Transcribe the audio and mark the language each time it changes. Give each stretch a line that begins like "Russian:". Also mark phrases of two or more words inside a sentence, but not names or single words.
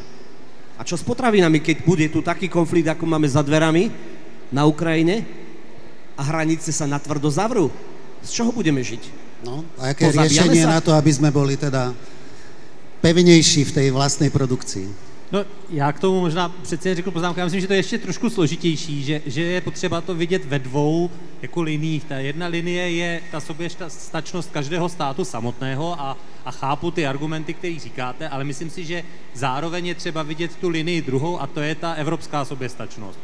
Slovak: A čo s potravinami, keď bude tu taký konflikt, ako máme za dverami na Ukrajine a hranice sa natvrdo zavrú? Z čoho budeme žiť? No, a aké riešenie na to, aby sme boli teda
Czech: pevnější v té
Slovak: vlastnej produkcii?
Czech: No, já k tomu možná přece řekl poznámku, já myslím, že to je ještě trošku složitější, že je potřeba to vidět ve dvou jako liniích. Ta jedna linie je ta soběstačnost každého státu samotného a chápu ty argumenty, které říkáte, ale myslím si, že zároveň je třeba vidět tu linii druhou a to je ta evropská soběstačnost.